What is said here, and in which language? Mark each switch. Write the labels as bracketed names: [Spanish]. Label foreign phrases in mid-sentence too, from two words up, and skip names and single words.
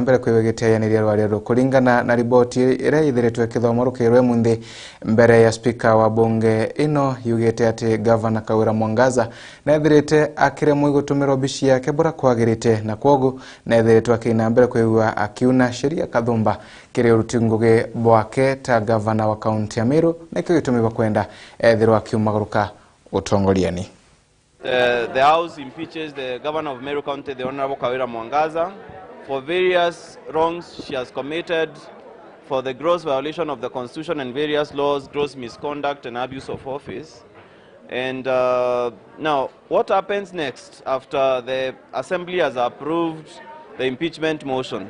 [Meru] mbere kwiwegeteyanirĩa rwarero kulingana na riboti ĩrĩa ithiretwe kithomo rukirwe mundi mbere ya speaker wa bunge ino yugete ati gavana Kawira Mwangaza nethirite akiremwo gutumirwo bici yake bura kwagirite na kwogu nethiretwe akina mbere kwigua akiuna sheria kathumba kiri urutinguge bwake ta gavana wa kaunti ya MERU na kigitumirwa kwenda ethirwo akiumagaruka utongoriani. [English] The House impeaches the governor of MERU County, the Honorable Kawira Mwangaza, for various wrongs she has committed, for the gross violation of the Constitution and various laws, gross misconduct and abuse of office. And now, what happens next after the Assembly has approved the impeachment motion?